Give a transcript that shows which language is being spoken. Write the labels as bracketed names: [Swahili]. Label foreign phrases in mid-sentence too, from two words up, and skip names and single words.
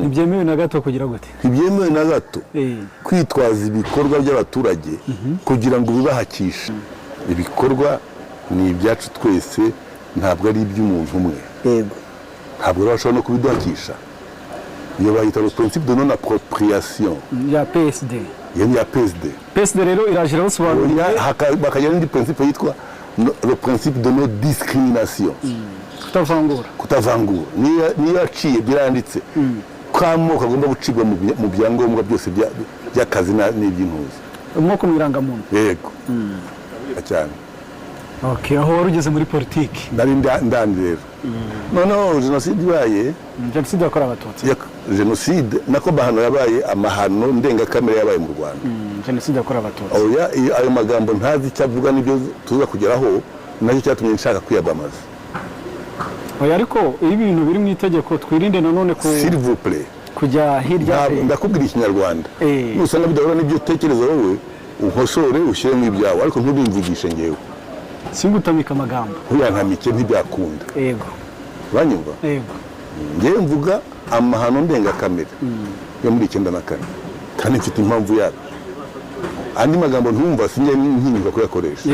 [Kinyarwanda] ntibyemewe na gato kugira gute ntibyemewe na gato kwitwaza ibikorwa by'abaturage kugira ngo bibahakishe ibikorwa ni ibyacu twese ntabwo ari iby'umuntu umwe ntabwo rero bashobora no kubiduhakisha iyo bayita [French] le principe de non appropriation [Kinyarwanda] ya PSD ya PSD rero iraje rasobanura bakagira n'indi principe yitwa [French] le principe de non discrimination [Kinyarwanda] kutavangura niyo yaciye biranditse ko amoko agomba gucibwa mu byangombwa byose by'akazi n'iby'intuzi umwoko mu irangamuntu yego cyane aho wari ugeze muri politiki nari ndandi rero noneho jenoside ibaye jenoside yakorewe abatutsi jenoside nako mahano yabaye amahano ndengakamere yabaye mu Rwanda jenoside yakorewe abatutsi ayo magambo ntazi icyo avuga n'ibyo tuza kugeraho nacyo cyatumye nshaka kwiyamamaza ariko iyo ibintu biri mu itegeko twirinde nanone [French] s'il vous plaît [Kinyarwanda] kujya hirya ndakubwira ikinyarwanda nusanga bidahura n'ibyo utekereza wowe unkosore ushyiremo ibyawe ariko ntubimvugishe ngewe singutamika amagambo ntuyankamike ntibyakunda yego banyumva yego ngewe mvuga amahano ndengakamere yo muri 94 kandi mfite impamvu yabyo andi magambo ntumva sinjye ntinyuka kuyakoresha